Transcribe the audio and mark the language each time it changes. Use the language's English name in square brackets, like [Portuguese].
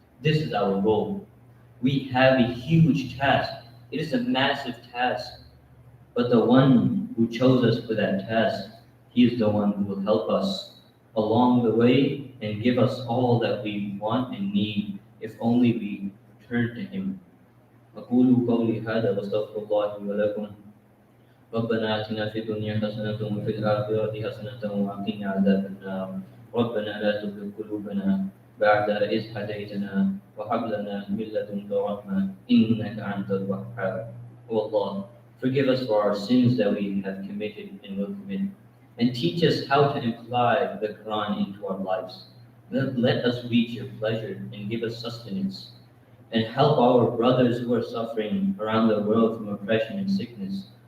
[English] This is our goal. We have a huge task. It is a massive task. But the one who chose us for that task, He is the one who will help us along the way and give us all that we want and need, if only we turn to Him. [Arabic] أقول قولي هذا واستغفر الله لي ولكم. ربنا آتنا في الدنيا حسنة وفي الآخرة حسنة وقنا عذاب النار. ربنا لا تزغ قلوبنا بعد إذ هديتنا وهب لنا من لدنك رحمة إنك أنت الوهاب. [English] O Allah, forgive us for our sins that we have committed and will commit, and teach us how to apply the Quran into our lives. Let us reach your pleasure and give us sustenance, and help our brothers who are suffering around the world from oppression and sickness.